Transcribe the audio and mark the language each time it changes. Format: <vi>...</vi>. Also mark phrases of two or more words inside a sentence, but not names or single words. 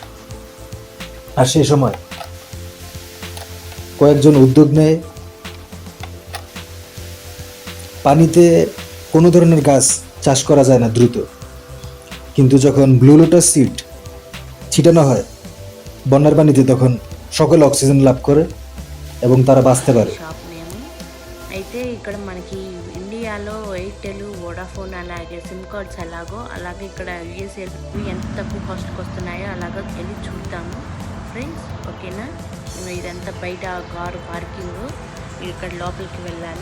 <bn>আর সেই সময় কয়েকজন উদ্যোগ নেয়, পানিতে কোনো ধরনের গাছ চাষ করা যায় না দ্রুত, কিন্তু যখন ব্লু লোটাস সিড ছিটানো হয় বন্যার পানিতে, তখন সকলে অক্সিজেন লাভ করে এবং তারা বাঁচতে পারে।</bn> <en>shop name</en> <te>అయితే ఇక్కడ మనకి ఇండియాలో ఎయిర్టెల్, వోడాఫోన్ అలాగే</te> <en>SIM cards</en> <te>అలాగే ఇక్కడ యూఎస్ఏ ఎంత తక్కువ కాస్ట్కి వస్తున్నాయో అలాగా వెళ్ళి చూద్దాము ఫ్రెండ్స్, ఓకేనా? ఇదంతా బయట</te> <en>car parking,</en> <te>ఇక్కడ లోపలికి వెళ్ళాలి.</te>